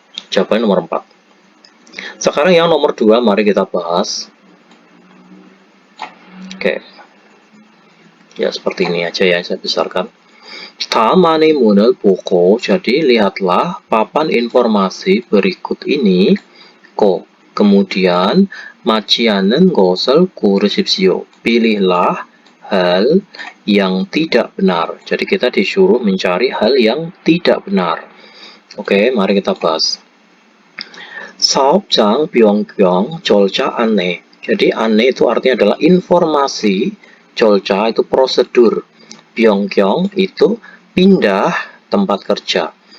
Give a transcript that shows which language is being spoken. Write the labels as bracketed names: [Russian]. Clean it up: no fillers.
[Indonesian] Jawabannya nomor 4. Sekarang yang nomor 2 mari kita bahas. Oke. Ya seperti ini aja ya, saya besarkan. [Korean] 다음 안내문을 보고, [Indonesian] jadi lihatlah papan informasi berikut ini. Kemudian [Korean] 맞지 않는 것을 고르십시오. [Indonesian] Pilihlah hal yang tidak benar. Jadi kita disuruh mencari hal yang tidak benar. Oke, mari kita bahas. [Korean] 사업장 변경 절차 안내. [Indonesian] Jadi aneh itu artinya adalah informasi, 절차 itu prosedur, 변경 itu pindah tempat kerja.